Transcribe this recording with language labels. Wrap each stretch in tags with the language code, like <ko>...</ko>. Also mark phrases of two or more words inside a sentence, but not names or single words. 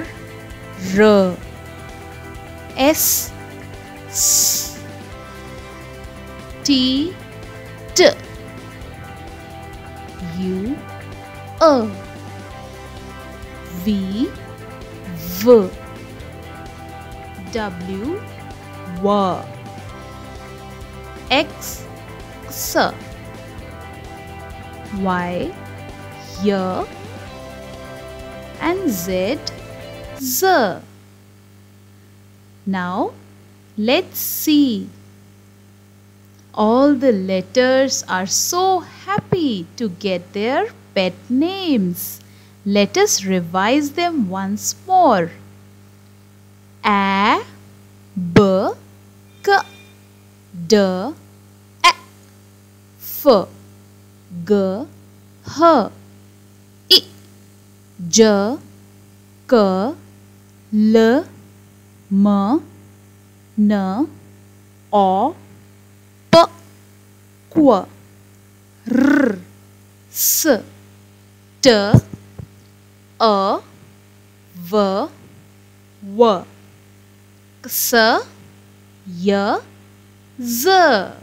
<en>R. S. S. T. T. U. V. V. W. W. X. X. Y. Y. And Z. Z. Now, let's see. All the letters are so happy to get their pet names. Let us revise them once more. A, B, K, D, A, F, G, H, I, J, K, L, M, N, O, P, Q, R, S, T, A, V, W, X, Y, Z.</en>